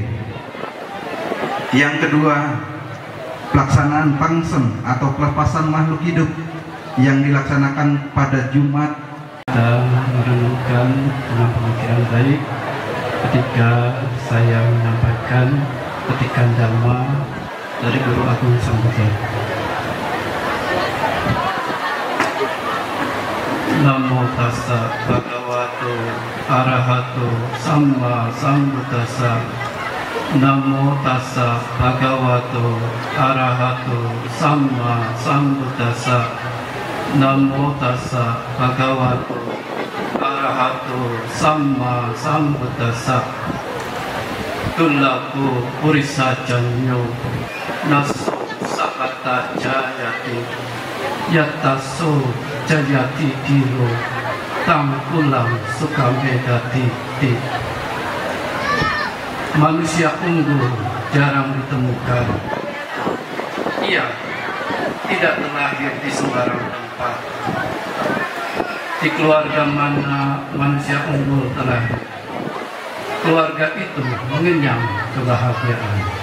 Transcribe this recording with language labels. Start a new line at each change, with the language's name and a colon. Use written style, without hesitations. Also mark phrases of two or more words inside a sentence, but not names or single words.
Indonesian: Yang kedua, pelaksanaan pangsen atau pelepasan makhluk hidup yang dilaksanakan pada Jumat. Kita merenungkan dengan pemikiran baik ketika saya menyampaikan petikan Dhamma dari Guru Agung Sang Buddha.
Pali: Namo tassa bhagavato arahato samma sambuddhassa. Namo tassa bhagavato arahato samma sambuddhassa. Namo tassa bhagavato arahato samma sambuddhassa. Tullaku purisajanyo naso sakata jayati yataso jayati diro tampulang sukamedati ti.
Indonesian: Manusia unggul jarang ditemukan. Ia tidak terlahir di sembarang tempat. Di keluarga mana manusia unggul terlahir, keluarga itu mengenyam kebahagiaan.